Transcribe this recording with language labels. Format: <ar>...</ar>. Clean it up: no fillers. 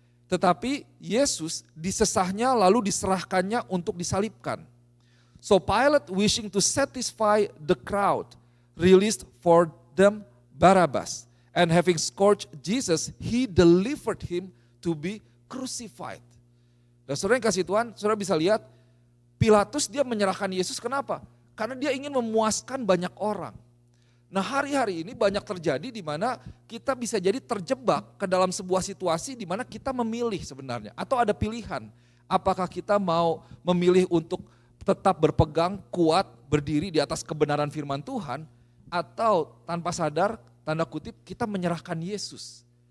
<id>Tetapi Yesus disesahnya lalu diserahkannya untuk disalibkan.</id> <en>So Pilate, wishing to satisfy the crowd, released for them Barabbas. And having scourged Jesus, he delivered him to be crucified.</en> <id>Dan saudara yang kasih Tuhan, saudara bisa lihat, Pilatus dia menyerahkan Yesus kenapa? Karena dia ingin memuaskan banyak orang. Nah hari-hari ini banyak terjadi di mana kita bisa jadi terjebak ke dalam sebuah situasi di mana kita memilih sebenarnya. Atau ada pilihan, apakah kita mau memilih untuk tetap berpegang, kuat, berdiri di atas kebenaran firman Tuhan, atau tanpa sadar, tanda kutip, kita menyerahkan Yesus</id>